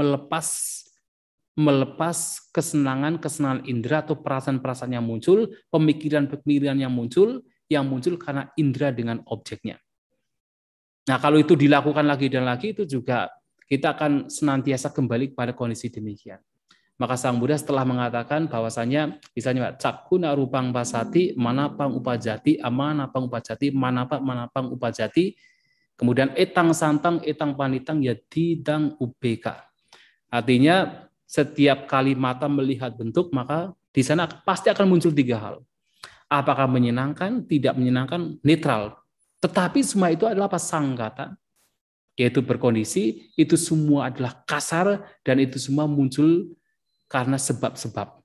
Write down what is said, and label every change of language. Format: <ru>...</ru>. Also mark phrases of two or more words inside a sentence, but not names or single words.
<id>Melepas kesenangan indera atau perasaan-perasaan yang muncul, pemikiran-pemikiran yang muncul karena indera dengan objeknya. Nah, kalau itu dilakukan lagi dan lagi, itu juga kita akan senantiasa kembali kepada kondisi demikian. Maka Sang Buddha setelah mengatakan bahwasanya misalnya</id> <pi>cakkuna rupang pasati manapang upajati amanapang upajati manapang upajati,</pi> <id>kemudian</id> <pi>etang santang etang panitang yadidang ubeka.</pi> <id>Artinya setiap kali mata melihat bentuk, maka di sana pasti akan muncul tiga hal. Apakah menyenangkan, tidak menyenangkan, netral. Tetapi semua itu adalah sanggata, yaitu berkondisi, itu semua adalah kasar, dan itu semua muncul karena sebab-sebab.</id>